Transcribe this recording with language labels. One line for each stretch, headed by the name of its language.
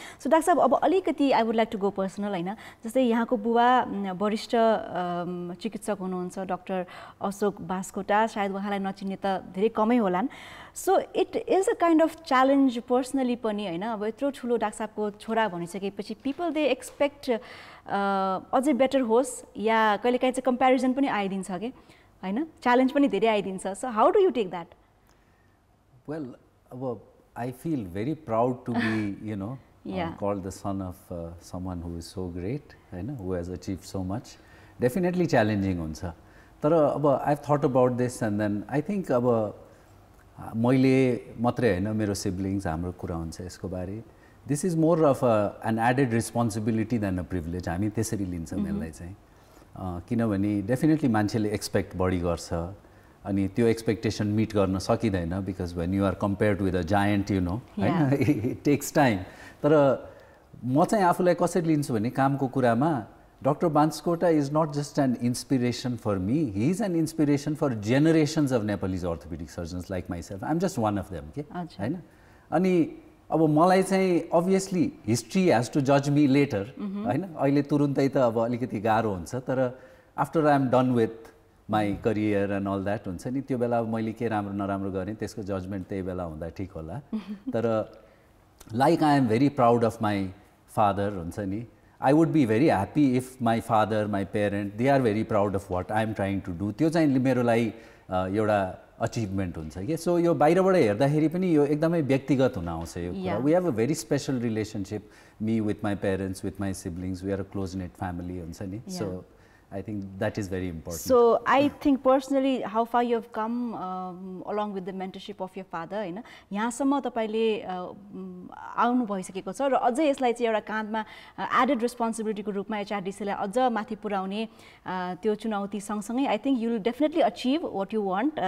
Nepali: So doctor साहब, अब अलिकति
English: I would like to go personal
Nepali: होइन, जस्तै यहाँको बुवा वरिष्ठ चिकित्सक हुनुहुन्छ डाक्टर अशोक बास्कोटा, सायद उहाँलाई नचिन्ने त धेरै कमै होलान्.
English: So it is a kind of challenge personally पनि होइन.
Nepali: अब यत्रो ठुलो डाक्टर साहबको छोरा भनिसकेपछि पिपल दे एक्सपेक्ट अझै बेटर होस् या कहिलेकाहीँ चाहिँ कम्पेरिजन पनि आइदिन्छ कि होइन, च्यालेन्ज पनि धेरै आइदिन्छ.
English: So how do you take that? Well, अब I feel very proud to be called the son of someone who is so great, होइन, who has achieved so much. Definitely challenging हुन्छ.
Nepali: तर अब
English: I have thought about this and then I think
Nepali: अब मैले मात्रै होइन, मेरो siblings, हाम्रो कुरा हुन्छ यसको बारे.
English: This is more of an added responsibility than a privilege.
Nepali: हामी त्यसरी लिन्छौँ यसलाई चाहिँ, किनभने डेफिनेटली मान्छेले एक्सपेक्ट बढी गर्छ अनि त्यो एक्सपेक्टेसन मिट गर्न सकिँदैन
English: because when you are compared with a giant
Nepali: होइन, इट टेक्स टाइम. तर म चाहिँ आफूलाई कसरी लिन्छु भने कामको कुरामा Dr.
English: Baskota is not just an inspiration for me, he is an inspiration for generations of Nepalese orthopedic surgeons like myself. I am just one of them.
Nepali: होइन, अनि अब मलाई चाहिँ
English: obviously history has to judge me later.
Nepali: होइन, अहिले तुरुन्तै त अब अलिकति गाह्रो हुन्छ, तर
English: after I am done with my career and all that
Nepali: हुन्छ नि, त्यो बेला मैले के राम्रो नराम्रो गरेँ त्यसको जजमेन्ट त्यही बेला हुँदा ठिक होला.
English: तर like I am very proud of my father
Nepali: हुन्छ नि,
English: I would be very happy if my father, my parent, they are very proud of what I am trying to do.
Nepali: त्यो चाहिँ मेरो लागि एउटा अचिभमेन्ट हुन्छ कि. सो यो बाहिरबाट हेर्दाखेरि पनि यो एकदमै व्यक्तिगत हुन आउँछ यो कुरा.
English: we have a very special relationship, me with my parents, with my siblings, we are a close knit family
Nepali: हुन्छ नि.
English: So I think that is very important. So I think personally how far you have come along with the mentorship of your father,
Nepali: हैन, यहाँसम्म तपाईले आउनु भइसकेको छ र अझै यसलाई चाहिँ एउटा काँधमा एडेड रेस्पोन्सिबिलिटीको रूपमा एचआरडीसीलाई अझ माथि पुर्याउने त्यो चुनौती सँगसँगै
English: I think you will definitely achieve what you want.